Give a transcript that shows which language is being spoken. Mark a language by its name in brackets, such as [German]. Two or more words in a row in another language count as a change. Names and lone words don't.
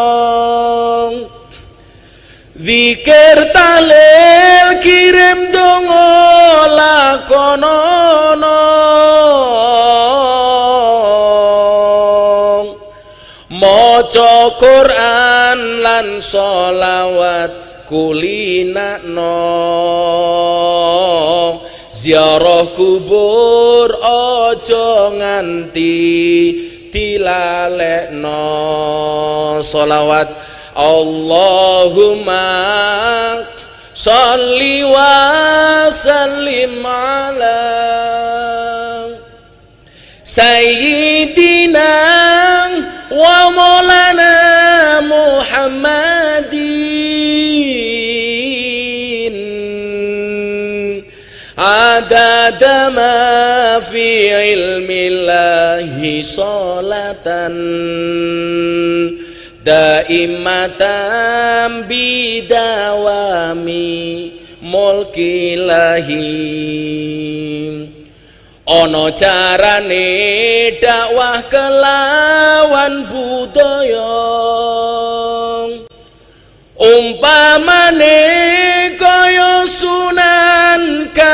[Javanese] zikir tahlil kirim donga lakonono, maca Quran lan sholawat kulinakno, ziarah kubur aja nganti dilalekno. [Arabic] صلوات اللهم صل وسلم على سيدنا ومولانا محمد عدد ما في علم الله صلاة دائمة بدوام ملك الله. [Javanese] Ono carane dakwah kelawan budaya umpamane kaya Sunan